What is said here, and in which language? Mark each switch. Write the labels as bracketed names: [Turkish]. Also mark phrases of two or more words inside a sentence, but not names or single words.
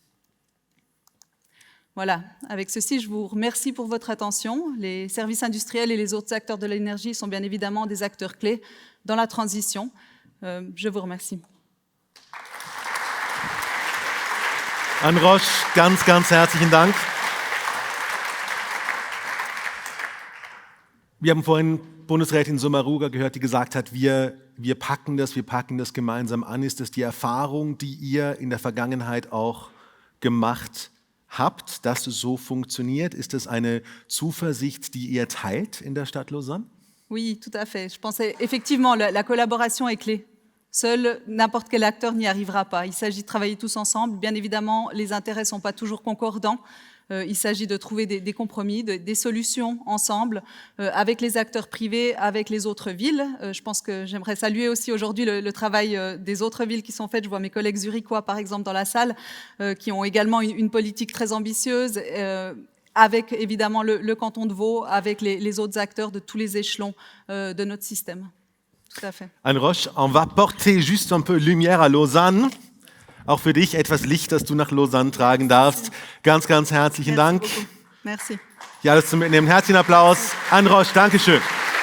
[French] Voilà, avec ceci, je vous remercie pour votre attention. Les services industriels et les autres acteurs de l'énergie sont bien évidemment des acteurs clés dans la transition. Je vous remercie. [German] Anne Roche, ganz, ganz herzlichen Dank. Wir haben vorhin Bundesrätin Sommaruga gehört, die gesagt hat, wir packen das gemeinsam an. Ist das die Erfahrung, die ihr in der Vergangenheit auch gemacht habt, dass es so funktioniert? Ist das eine Zuversicht, die ihr teilt in der Stadt Lausanne? [French] Oui, tout à fait. Je pense effectivement la collaboration est clé. Seul n'importe quel acteur n'y arrivera pas. Il s'agit de travailler tous ensemble. Bien évidemment, les intérêts ne sont pas toujours concordants. Il s'agit de trouver des compromis, des solutions ensemble avec les acteurs privés, avec les autres villes. Je pense que j'aimerais saluer aussi aujourd'hui le travail des autres villes qui sont faites. Je vois mes collègues zurichois, par exemple, dans la salle, qui ont également une politique très ambitieuse, avec évidemment le canton de Vaud, avec les autres acteurs de tous les échelons de notre système. Tout à fait. Anne Roche, on va porter juste un peu lumière à Lausanne. [German] Auch für dich etwas Licht, das du nach Lausanne tragen darfst. Ganz, ganz herzlichen Dank. [French] Merci. [German] Ja, alles zum Mitnehmen. Herzlichen Applaus. Anne Roche, Dankeschön.